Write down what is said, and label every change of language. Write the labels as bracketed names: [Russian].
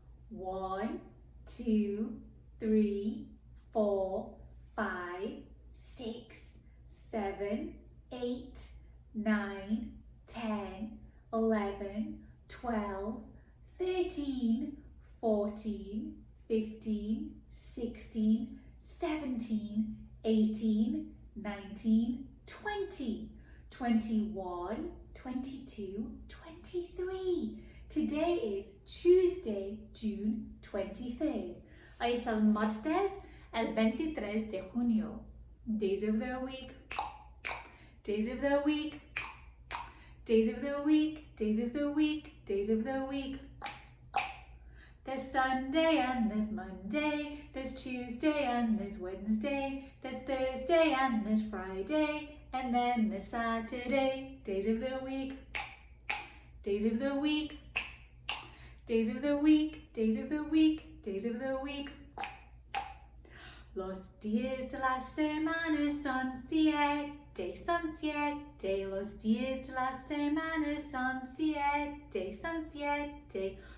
[English] 1, 2, 3, 4, 5, 6, 7, 8, 9, 10, 11, 12, 13, 14, 15, 16, 17, 18, 19, 20, 21, 22, 23. Today is Tuesday, June 23rd. [Spanish] Hoy es el martes, el 23 de junio. [English] Days of the week, days of the week, days of the week, days of the week, days of the week. There's Sunday and there's Monday, there's Tuesday and there's Wednesday, there's Thursday and there's Friday, and then there's Saturday. Days of the week, days of the week. Days of the week, days of the week, days of the week. [Spanish] Los días de la semana son 7, son 7. Los días de la semana son 7, son 7.